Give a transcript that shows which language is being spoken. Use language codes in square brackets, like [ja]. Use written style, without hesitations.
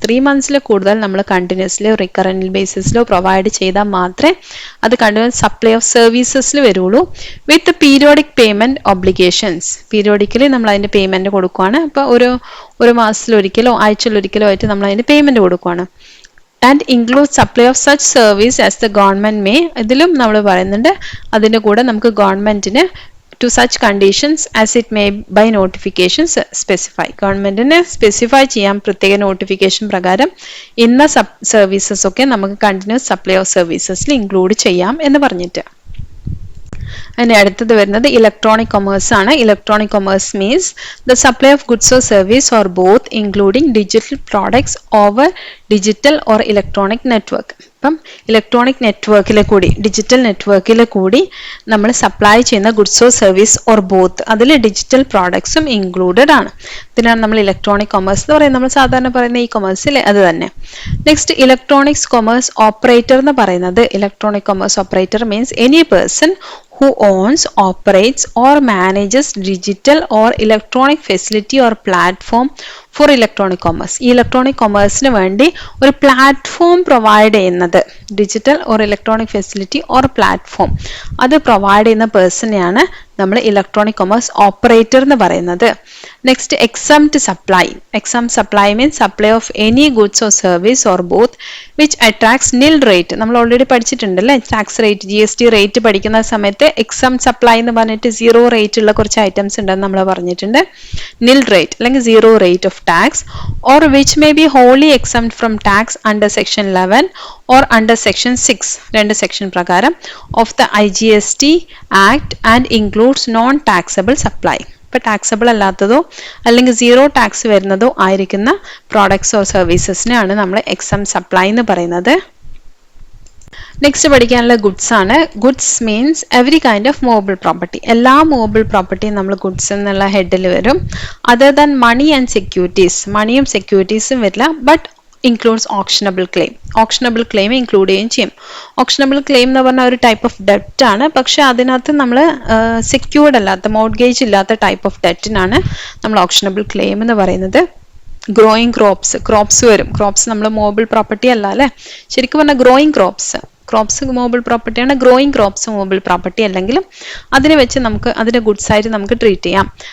[ml] 3 months കൂടുതൽ നമ്മൾ continuously recurrent ബേസിസിലോ provide ചെയ്താൽ മാത്രമേ അത് കണ്ടിന്യൂസ് സപ്ലൈ ഓഫ് സർവീസസിൽ വരുള്ളൂ. [en] With periodic payment obligations. [ml] പീരിയോഡിക്കലി നമ്മൾ അതിന്റെ പേയ്മെന്റ് കൊടുക്കുകയാണ്. അപ്പോൾ ഒരു മാസത്തിലൊരിക്കലോ ആഴ്ചയിലൊരിക്കലോ ആയിട്ട് നമ്മൾ അതിന്റെ പേയ്മെന്റ് കൊടുക്കുകയാണ്. [en] And include supply of such service as the government may. [ml] ഇതിലും നമ്മൾ പറയുന്നുണ്ട് അതിന്റെ കൂടെ നമുക്ക് ഗവൺമെന്റിന് [en] to such conditions as it may by notification specify. [ml] ഗവൺമെന്റിനെ സ്പെസിഫൈ ചെയ്യാം പ്രത്യേക നോട്ടിഫിക്കേഷൻ പ്രകാരം ഇന്ന സർവീസസ് ഒക്കെ നമുക്ക് കണ്ടിന്യൂസ് സപ്ലൈ ഓഫ് സർവീസസിൽ ഇൻക്ലൂഡ് ചെയ്യാം എന്ന് പറഞ്ഞിട്ട്. അതിന്റെ അടുത്തത് വരുന്നത് ഇലക്ട്രോണിക് കൊമേഴ്സ് ആണ്. [en] Electronic commerce means the supply of goods or service or both including digital products over digital or electronic network. [ml] ഇപ്പം ഇലക്ട്രോണിക് നെറ്റ്വർക്കിൽ കൂടി ഡിജിറ്റൽ നെറ്റ്വർക്കിൽ കൂടി നമ്മൾ സപ്ലൈ ചെയ്യുന്ന goods or service or both അതിൽ ഡിജിറ്റൽ പ്രോഡക്ട്സും ഇൻക്ലൂഡഡ് ആണ്. ഇതിനാണ് നമ്മൾ ഇലക്ട്രോണിക് കൊമേഴ്സ് എന്ന് പറയുന്നത്. നമ്മൾ സാധാരണ പറയുന്ന ഈ കൊമേഴ്സിൽ അത് തന്നെ. നെക്സ്റ്റ് ഇലക്ട്രോണിക്സ് കൊമേഴ്സ് ഓപ്പറേറ്റർ എന്ന് പറയുന്നത് [en] Electronic commerce operator means any person who owns, operates or manages digital or electronic facility or platform for electronic commerce. [ml] ഈ ഇലക്ട്രോണിക് കൊമേഴ്സിന് വേണ്ടി ഒരു പ്ലാറ്റ്ഫോം പ്രൊവൈഡ് ചെയ്യുന്നത് digital or electronic facility or platform അത് provide ചെയ്യുന്ന പേഴ്സണെയാണ് നമ്മൾ electronic commerce operator എന്ന് പറയുന്നത്. [en] Next exempt supply. Exempt supply means supply of any goods or service or both which attracts nil rate. [ml] നമ്മൾ already പഠിച്ചിട്ടുണ്ടല്ലേ tax rate GST rate പഠിക്കുന്ന സമയത്ത് exempt supply എന്ന് പറഞ്ഞിട്ട് 0 റേറ്റ് ഉള്ള കുറച്ച് ഐറ്റംസ് ഉണ്ടെന്ന് നമ്മൾ പറഞ്ഞിട്ടുണ്ട്. [en] nil rate അല്ലെങ്കിൽ 0 rate of tax or which may be wholly exempt from tax under section 11 or under section 6 [ml] രണ്ട് സെക്ഷൻ പ്രകാരം [en] Of the IGST act and includes non taxable supply. [ml] ഇപ്പൊ ടാക്സബിൾ അല്ലാത്തതോ അല്ലെങ്കിൽ 0 ടാക്സ് വരുന്നതോ ആയിരിക്കുന്ന പ്രോഡക്ട്സ് ഓർ സർവീസസിനെയാണ് നമ്മൾ exempt supply എന്ന് പറയുന്നത്. Next പഠിക്കാനുള്ള goods ആണ്. [en] Goods means every kind of movable property. [ml] എല്ലാ മൂവബിൾ പ്രോപ്പർട്ടിയും നമ്മൾ ഗുഡ്സ് എന്നുള്ള ഹെഡിൽ വരും. [en] Other than money and securities. [ml] മണിയും സെക്യൂരിറ്റീസും വരില്ല. [en] But includes auctionable claim. Auctionable claim include [ml] ചെയ്യുകയും ചെയ്യും. Auctionable claim എന്ന് പറഞ്ഞാൽ ഒരു ടൈപ്പ് ഓഫ് ഡെറ്റ് ആണ്. പക്ഷെ അതിനകത്ത് നമ്മൾ സെക്യൂർഡ് അല്ലാത്ത മോർഗേജ് ഇല്ലാത്ത ടൈപ്പ് ഓഫ് ഡെറ്റിനാണ് നമ്മൾ auctionable claim എന്ന് പറയുന്നത്. ഗ്രോയിങ് ക്രോപ്സ് വരും. ക്രോപ്സ് നമ്മൾ മൂവബിൾ പ്രോപ്പർട്ടി അല്ല അല്ലേ. ശരിക്കും പറഞ്ഞാൽ ഗ്രോയിങ് ക്രോപ്സ് മൂവബിൾ പ്രോപ്പർട്ടിയാണ്. ഗ്രോയിങ് ക്രോപ്സ് മൂവബിൾ പ്രോപ്പർട്ടി അല്ലെങ്കിലും അതിനെ വെച്ച് നമുക്ക് അതിന്റെ ഗുഡ്സ് ആയിട്ട് നമുക്ക് ട്രീറ്റ് ചെയ്യാം.